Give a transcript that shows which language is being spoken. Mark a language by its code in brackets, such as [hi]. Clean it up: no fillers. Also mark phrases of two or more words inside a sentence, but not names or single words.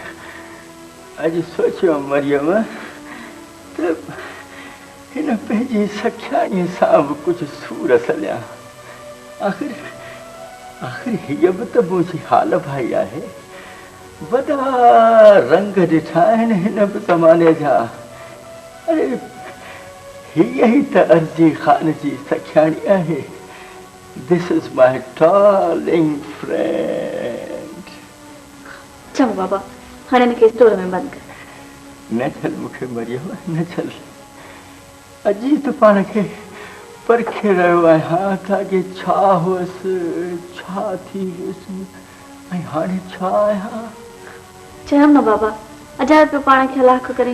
[sd] अॼु सोचियो मरियम त हिन पंहिंजी सखियाणीअ सां बि कुझु सूर सलिया। आख़िर हीअ बि त मुंहिंजी हाल भाई आहे। वॾा रंग ॾिठा आहिनि हिन बि ज़माने जा। अरे हीअ ई त अर्ज़ी ख़ान जी सखियाणी आहे। [en] This is my darling friend. [sd] चलो बाबा हाणे हिनखे स्टोर में बंदि कर। न छल मूंखे मरियम न छल। अॼु त पाण खे परखे रहियो आहियां त अॻे छा हुअसि छा थी वियुसि ऐं हाणे छा आहियां। चयमि न बाबा अॼु पियो पाण खे हलाक करे।